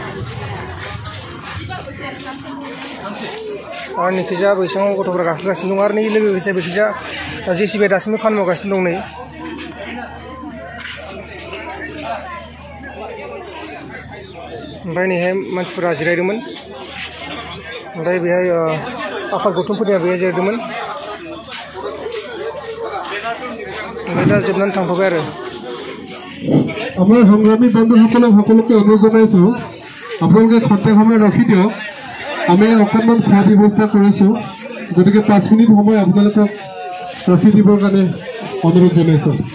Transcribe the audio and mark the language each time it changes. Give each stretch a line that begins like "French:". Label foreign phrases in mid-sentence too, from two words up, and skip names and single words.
Bodo: आरो नैखिजा बैसाङाव गथ'फोरा गाखोगासिनो दं आरो नै लोगोसे बेखिजा JCB दासिमबो खामानि मावगासिनो दं नै ओमफ्राय नैहाय मानसिफोरा जिरायदोंमोन ओमफ्राय बेहाय आफाद गौथुमफोरनिया बेहाय जिरायदोंमोन ओमफ्राय दा जोबनानै थांथ'बाय आरो
Assamese: আমাৰ সংগ্ৰামী বন্ধুসকলক সকলোকে অনুৰোধ জনাইছোঁ আপোনালোকে খন্তেক সময় ৰখি দিয়ক আমি অকণমান খোৱা ব্যৱস্থা কৰিছোঁ গতিকে 5 মিনিট সময় আপোনালোকক ৰখি দিবৰ কাৰণে অনুৰোধ জনাইছোঁ